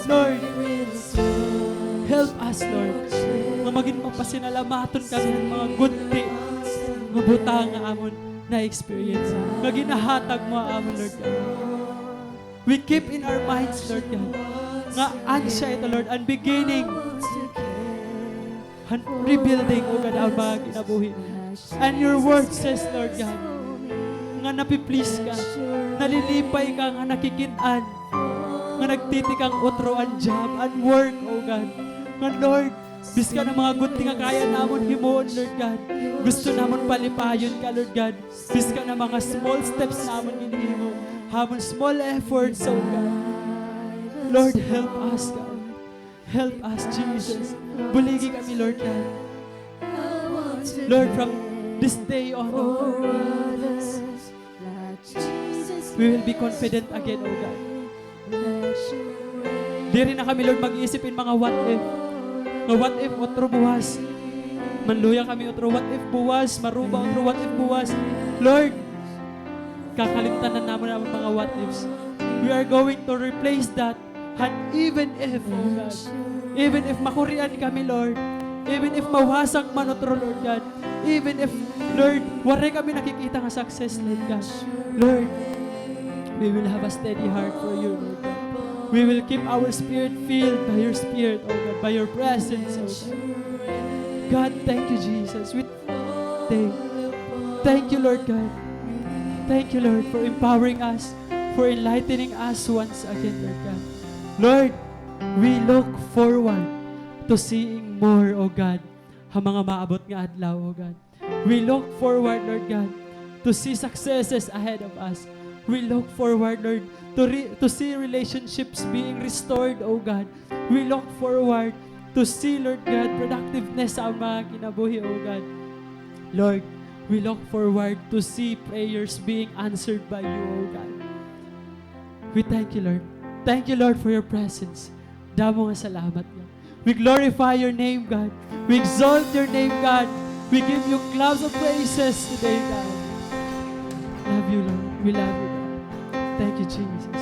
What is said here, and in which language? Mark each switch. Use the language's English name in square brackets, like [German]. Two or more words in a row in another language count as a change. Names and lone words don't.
[English] Lord, help us, Lord, [Waray] nga maging mapasinalamaton kami ng mga gunti, nga butang nga amon na experience. Nga ginahatag mo amon, [English] Lord God. We keep in our minds, Lord God, [Waray] nga ansya ito, [English] Lord, and beginning and rebuilding, O God, [Waray] ang mga kinabuhi. [English] And your word says, Lord God, [Waray] nga napiplease ka, nalilipay ka, nga nakikitaan, nga nagtitikang utro ang [English] job and work, O God. [Waray] Nga Lord, bis ka ng mga gunti nga kaya namon himuon, [English] Lord God. [Waray] Gusto namon palipayon ka, [English] Lord God. [Waray] Bis ka ng mga [English] small steps [Waray] namon ginihimo. [English] Hamon small efforts, O God. Lord, help us, God. Help us, Jesus. Buligi kami, Lord God. Lord, from this day on, for others like Jesus we will be confident again, O God. let you reign. [Waray] Di rin na kami, Lord, mag-iisip in mga [English] what if. Nga what if, [Waray] otro buwas. Manluya kami, otro [English] what if [Waray] buwas. Maruba, otro [English] what if [Waray] buwas. Lord, kakalimtanan naman ang mga [English] what ifs. We are going to replace that. And even if, oh God, even if [Waray] makurian kami, [English] Lord, even if [Waray] mawasag man otro, [English] Lord God, even if, Lord, [Waray] wari kami nakikita nga success, [English] Lord God, Lord, we will have a steady heart for you, Lord God. We will keep our spirit filled by your spirit, oh God, by your presence, oh God. God, thank you, Jesus. Thank you, Lord God. Thank you, Lord, for empowering us, for enlightening us once again, Lord God. Lord, we look forward to seeing more, oh God, [Waray] ang mga maabot nga adlaw, [English] oh God. We look forward, Lord God, to see successes ahead of us. We look forward, Lord, to see relationships being restored, oh God. We look forward to see, Lord God, [Waray] productiveness sa mga kinabuhi, [English] oh God. Lord, we look forward to see prayers being answered by you, oh God. We thank you, Lord. Thank you, Lord, for your presence. [Waray] Damo nga salamat, [English] God. We glorify your name, God. We exalt your name, God. We give you clouds of praises today, God. Love you, Lord. We love you, God. Thank you, Jesus.